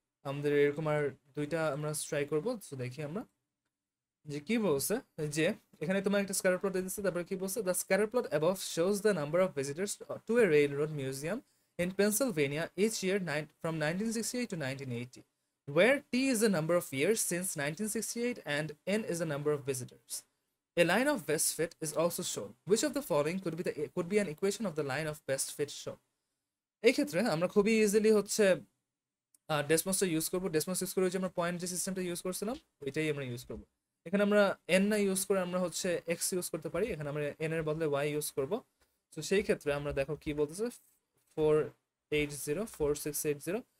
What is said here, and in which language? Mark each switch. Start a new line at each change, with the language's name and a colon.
Bangla: আমাদের এরকম আর দুইটা আমরা ট্রাই করবো। সো দেখি আমরা যে কি বলছে,
English: যে এখানে তোমার একটা স্ক্যাটার প্লট দিতেছে, তারপরে কি বলছে, the scatter plot above shows the number of visitors to a railroad museum in Pennsylvania each year from 1968 to 1980, where T is the number of years since 1968 and N is the number of visitors. A line of best fit is also shown. Which of the following could be an equation of the line of best fit shown?
Bangla: এই ক্ষেত্রে আমরা খুবই easily হচ্ছে ডেসমসটা use করবো। ডেসমস use করে যে আমরা point যে সিস্টেমটা ইউজ করছিলাম ওইটাই আমরা ইউজ করবো। এখানে আমরা এন না ইউজ করে আমরা হচ্ছে এক্স ইউজ করতে পারি, এখানে আমরা এন এর বদলে ওয়াই ইউজ করবো। তো সেই ক্ষেত্রে আমরা দেখো কি বলতেছে, 480 4680।